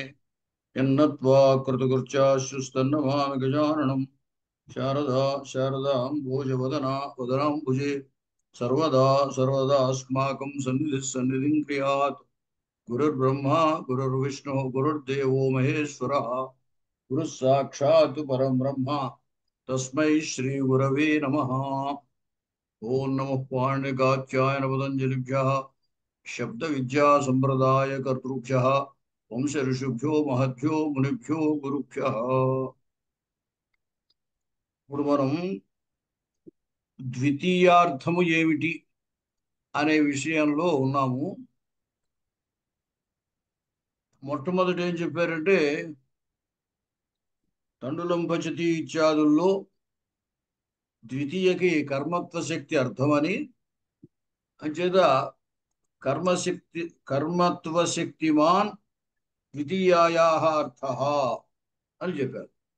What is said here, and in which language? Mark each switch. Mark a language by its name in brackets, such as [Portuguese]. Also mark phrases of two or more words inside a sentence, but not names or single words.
[Sanskrit] यन्नत्वा कृतकृत्याश्रुस्तन्नमामि गजाननम् शारदाम्बोजवदना वदनाम्बुजे सर्वदा सर्वदास्माकं सन्निधिः सन्निधिं क्रियात् गुरुर्ब्रह्मा गुरुर्विष्णुः गुरुर्देवो महेश्वरः गुरुः साक्षात् परं ब्रह्म तस्मै श्रीगुरवे नमः। ओं नमः पाणिनिकात्यायन पतञ्जलिभ्यः शब्दविद्या सम्प्रदायकर्तृभ्यः वंश ऋषिभ्यो महद्भ्यो मुनिभ्यो गुरुभ्यः। [Telugu] ఇప్పుడు మనం ద్వితీయార్థము ఏమిటి అనే విషయంలో ఉన్నాము. మొట్టమొదటి ఏం చెప్పారంటే [Sanskrit] తండులం పచతి [Telugu] ఇత్యాదుల్లో ద్వితీయకి కర్మత్వ శక్తి అర్థమని, అంచేత [Sanskrit] కర్మత్వ శక్తిమాన్ ద్వితీయాయా అర్థ [Telugu] అని చెప్పారు.